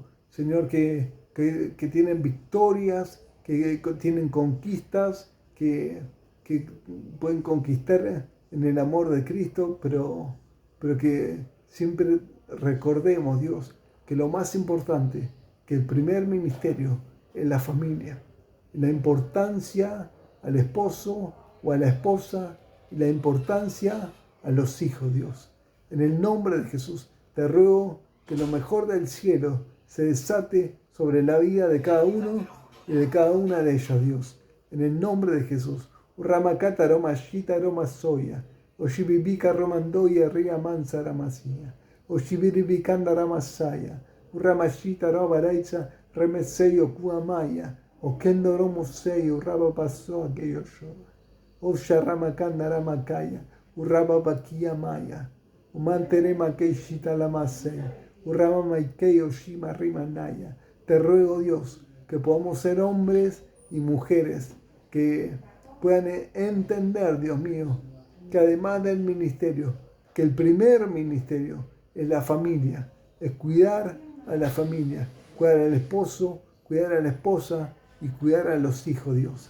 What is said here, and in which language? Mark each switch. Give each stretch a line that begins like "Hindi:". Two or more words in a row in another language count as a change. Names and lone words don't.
Spanish: Señor, que tienen victorias, que tienen conquistas, que pueden conquistar en el amor de Cristo, pero que siempre recordemos, Dios, que lo más importante, que el primer ministerio es la familia, la importancia al esposo o a la esposa, y la importancia a los hijos, Dios. En el nombre de Jesús, te ruego que lo mejor del cielo se desate sobre la vida de cada uno y de cada una de ellas, Dios. En el nombre de Jesús. Ramakata Roma Shita Roma Soya. Oshibibika Romandoya Ria Mansa Ramasía. Oshibiribikanda Ramasaya. Ramashita Rabaraitza Remeseyo Kuamaya. Okendo Romo Seyo Raba pasó aquello yo. Osha Ramakanda Ramakaya. Urraba Bakia Maya. Umanterema Keishita Lamasea. Urraba Maikeyo Shima Rimanaya. Te ruego, Dios, que podamos ser hombres y mujeres que puedan entender, Dios mío, que además del ministerio, que el primer ministerio es la familia, es cuidar a la familia, cuidar al esposo, cuidar a la esposa y cuidar a los hijos, Dios.